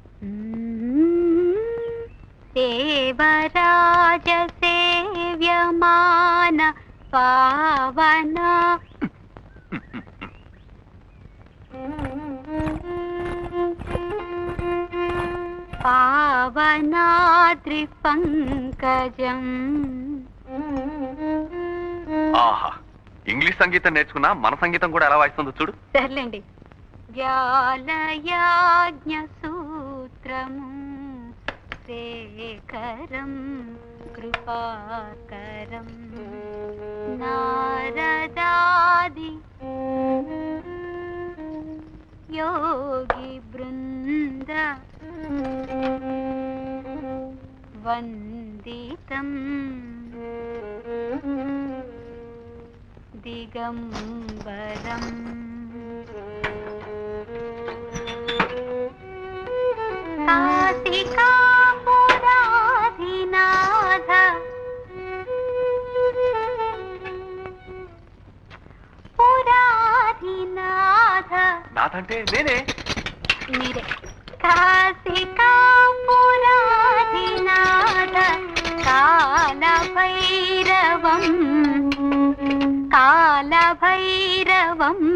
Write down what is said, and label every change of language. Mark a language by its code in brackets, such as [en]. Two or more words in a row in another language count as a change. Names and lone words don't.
[sa] దేవరాజ సేవ్యమాన పావన పావనాద్రి పంకజం. [te] ఆహా, ఇంగ్లీష్ సంగీతం నేర్చుకున్నా మన సంగీతం కూడా ఎలా వాయిస్తుందో చూడు. [sa] సర్లేండి. వ్యాలయాజ్ఞ సూత్రము శేఖరం कृपाकरं नारदादि योगी बृन्द वन्दितं दिगम्बरम् काशिकापुराधिनाथ పురాధినాథ [te] నాథ్ అంటే నేనే. [sa] మీరే. కాశికాపురాధినాథ కాలభైరవం కాలభైరవం.